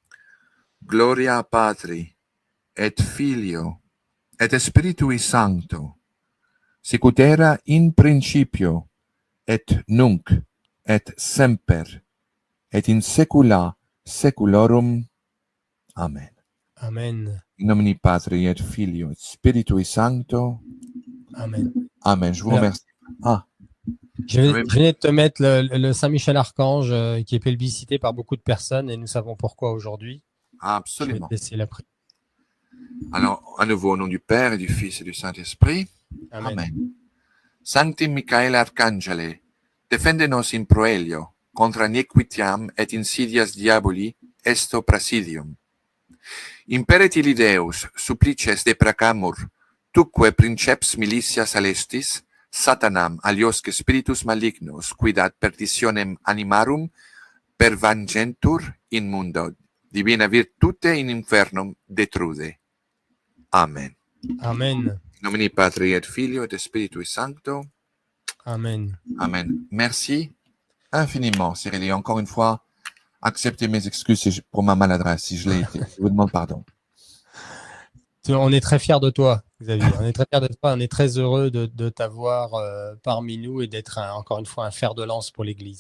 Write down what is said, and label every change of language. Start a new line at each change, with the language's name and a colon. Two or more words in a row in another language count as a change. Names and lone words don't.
Latin: Gloria Patri, et Filio, et Spiritui Sancto, sicut era in principio, et nunc, et semper, et in saecula saeculorum. Amen. Amen. In nomine Patri et Filio et Spiritui Sancto. Amen.
French: Amen. Je vous Alors, remercie. Ah, je venais de te mettre le Saint-Michel-Archange qui est plébiscité par beaucoup de personnes et nous savons pourquoi aujourd'hui. Je vais absolument. te laisser la prière. Alors, à nouveau, au nom du Père et du Fils et du Saint-Esprit. Amen. Amen.
Latin: Sancti Michael Arcangele, defende-nos in proelio, contra iniquitiam et insidias diaboli, esto prasidium. Imperiti Deus, supplices deprecamur, tuque princeps militia celestis, Satanam aliosque spiritus malignos, quid ad perditionem animarum pervangentur in mundo, divina virtute in infernum detrude. Amen. Amen. In nomine Patri et Filio et Spiritui Sancto. Amen. Amen.
French: Merci infiniment, Cyril. Et encore une fois, acceptez mes excuses pour ma maladresse si je l'ai été. Je vous demande pardon. On est très fiers de toi, Xavier. On est très fiers de toi. On est très heureux de t'avoir parmi nous et d'être encore une fois un fer de lance pour l'Église.